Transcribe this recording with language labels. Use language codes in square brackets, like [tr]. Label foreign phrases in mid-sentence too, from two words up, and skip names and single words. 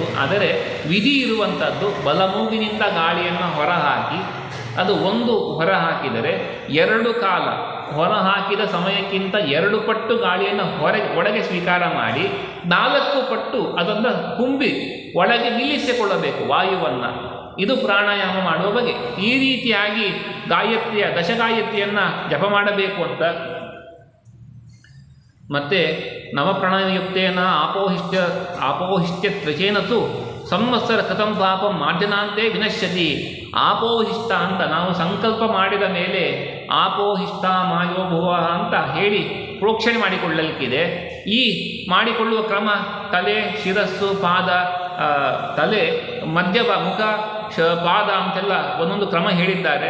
[kn] ಆದರೆ ವಿಧಿ ಇರುವಂಥದ್ದು, ಬಲಮೂಗಿನಿಂದ ಗಾಳಿಯನ್ನು ಹೊರಹಾಕಿ, ಅದು ಒಂದು ಹೊರ ಹಾಕಿದರೆ 2 ಕಾಲ ಹೊರ ಹಾಕಿದ ಸಮಯಕ್ಕಿಂತ 2 ಪಟ್ಟು ಗಾಳಿಯನ್ನು ಒಳಗೆ ಸ್ವೀಕಾರ ಮಾಡಿ 4 ಪಟ್ಟು ಅದನ್ನು ತುಂಬಿ ಒಳಗೆ ನಿಲ್ಲಿಸಿಕೊಳ್ಳಬೇಕು ವಾಯುವನ್ನು. ಇದು ಪ್ರಾಣಾಯಾಮ ಮಾಡುವ ಬಗೆ. ಈ ರೀತಿಯಾಗಿ ದಶಗಾಯತ್ರಿಯನ್ನು ಜಪ ಮಾಡಬೇಕು ಅಂತ. [sa] ಮತ್ತು ನವಪ್ರಾಣಯುಕ್ತೇನ ಆಪೋಹಿಷ್ಟ್ಯ ತ್ವಚೇನತು ಸಂವತ್ಸರ ಕಥಂ ಪಾಪಂ ಮಾರ್ಜನಾಂತೆ ವಿನಶ್ಯತಿ. [kn] ಆಪೋಹಿಷ್ಟ ಅಂತ ನಾವು ಸಂಕಲ್ಪ ಮಾಡಿದ ಮೇಲೆ [sa] ಆಪೋಹಿಷ್ಟ ಮಾಯೋಭುವ [kn] ಅಂತ ಹೇಳಿ ಪ್ರೋಕ್ಷಣೆ ಮಾಡಿಕೊಳ್ಳಲಿಕ್ಕಿದೆ. ಈ ಮಾಡಿಕೊಳ್ಳುವ ಕ್ರಮ ತಲೆ, ಶಿರಸ್ಸು, ಪಾದ, ತಲೆ, ಮಧ್ಯ ಮುಖ, ಪಾದ ಅಂತೆಲ್ಲ ಒಂದೊಂದು ಕ್ರಮ ಹೇಳಿದ್ದಾರೆ.